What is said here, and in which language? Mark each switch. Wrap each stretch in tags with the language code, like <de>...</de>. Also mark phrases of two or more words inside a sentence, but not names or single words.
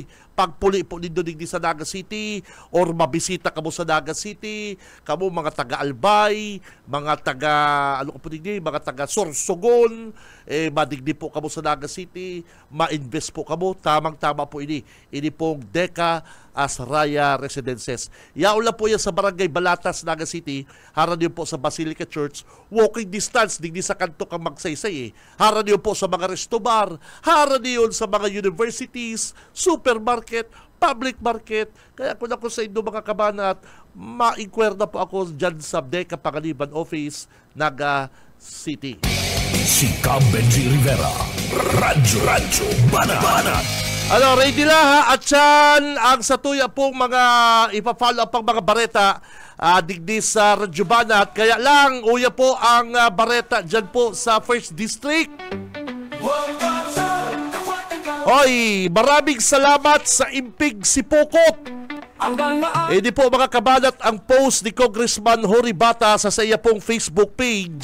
<bik>Pagpuli po ninyo digdi sa Naga City or mabisita kamo sa Naga City, kamo mga taga-Albay, mga taga ano ko po digdi, mga taga Sorsogon, madigdi po kamo sa Naga City, ma-invest po kamo, tamang-tama po ini. Ini pong Deka Saraya Residences. Yaon lang po yan sa Barangay Balatas, Naga City. Haran niyo po sa Basilica Church.</bik> <en>Walking distance,</en> <bik>digdi sa kanto kang magsaysay. Haran niyo po sa mga</bik> <en>resto bar.</en> <bik>Haran niyo sa mga universities, supermarket,</bik> <en>public market.</en> <bik>Kaya kung ako sa inyo mga kabanat, ma-inquire na po ako dyan sa Deka Pangaliban Office, Naga City. Si Cam Benji Rivera. Radyo Banat. Ano, ready na ha? At yan, ang satuya pong mga ipa-follow up ang mga bareta digdi sa Radyo Banat. Kaya lang, uya po ang bareta dyan po sa 1st District.</bik> <tl>Hoy, maraming salamat sa Impig Sipokot.</tl> <bik>Di po mga kabanat ang post ni Congressman Jory Bata sa iya pong Facebook page.</bik>